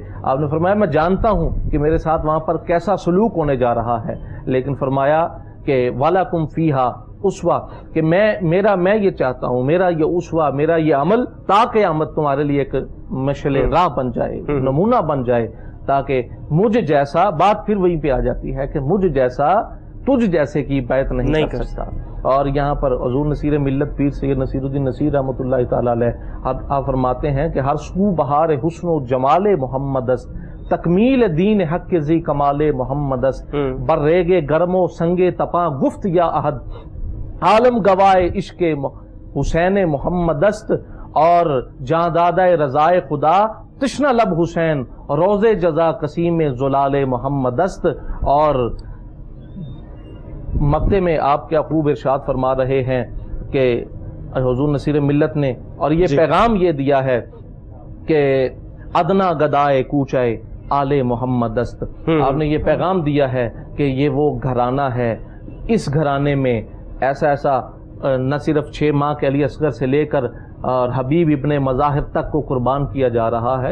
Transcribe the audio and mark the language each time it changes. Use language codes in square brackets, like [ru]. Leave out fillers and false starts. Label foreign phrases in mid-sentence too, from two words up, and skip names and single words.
[ur] آپ نے فرمایا میں جانتا ہوں کہ میرے ساتھ وہاں پر کیسا سلوک ہونے جا رہا ہے، لیکن فرمایا کہ [ar] وَلَكُمْ فِيهَا [ur] اسوہ، کہ میں یہ چاہتا ہوں، میرا یہ اسوہ، میرا یہ عمل تا قیامت تمہارے لیے ایک مشعل راہ بن جائے، نمونہ بن جائے، تاکہ مجھ جیسا، بات پھر وہیں پہ آ جاتی ہے کہ مجھ جیسا تجھ جیسے کی بیعت نہیں کر سکتا۔ اور یہاں پر حضور نصیر ملت پیر سید نصیر الدین نصیر رحمۃ اللہ تعالی علیہ آپ فرماتے ہیں کہ [fa] ہر سو بہار حسن و جمال محمد است، تکمیل دین حق ذی کمال محمد است، برریگ گرم و سنگ تپاں گفت یا احد، عالم گوائے عشق حسین محمد است، اور جاں دادہ رضائے خدا تشنہ لب حسین، روز جزا قسیم زلال محمد است۔ [ur] اور مقطع میں آپ کیا خوب ارشاد فرما رہے ہیں کہ حضور نصیر ملت نے، اور یہ پیغام یہ دیا ہے کہ [fa] ادنا گدائے کوچائے آل محمد است، [ur] آپ نے یہ پیغام دیا ہے کہ یہ وہ گھرانہ ہے، اس گھرانے میں ایسا نہ صرف 6 ماہ کے علی اصغر سے لے کر اور حبیب ابن مظاہر تک کو قربان کیا جا رہا ہے۔